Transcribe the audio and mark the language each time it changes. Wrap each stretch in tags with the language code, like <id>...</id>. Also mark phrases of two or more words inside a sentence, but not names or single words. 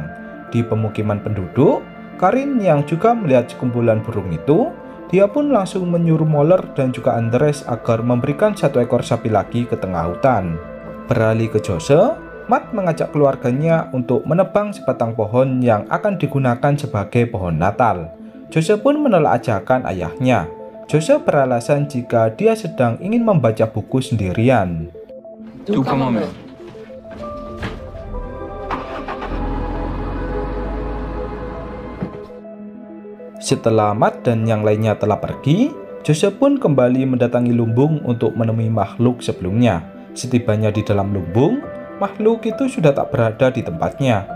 <id>Di pemukiman penduduk, Karin yang juga melihat sekumpulan burung itu, dia pun langsung menyuruh Moller dan juga Andres agar memberikan satu ekor sapi lagi ke tengah hutan. Beralih ke Jose, Matt mengajak keluarganya untuk menebang sebatang pohon yang akan digunakan sebagai pohon Natal. Jose pun menolak ajakan ayahnya. Jose beralasan jika dia sedang ingin membaca buku sendirian.</id> <da>Du kommer med.</da> <id>Setelah Matt dan yang lainnya telah pergi, Jose pun kembali mendatangi lumbung untuk menemui makhluk sebelumnya. Setibanya di dalam lumbung, makhluk itu sudah tak berada di tempatnya.</id>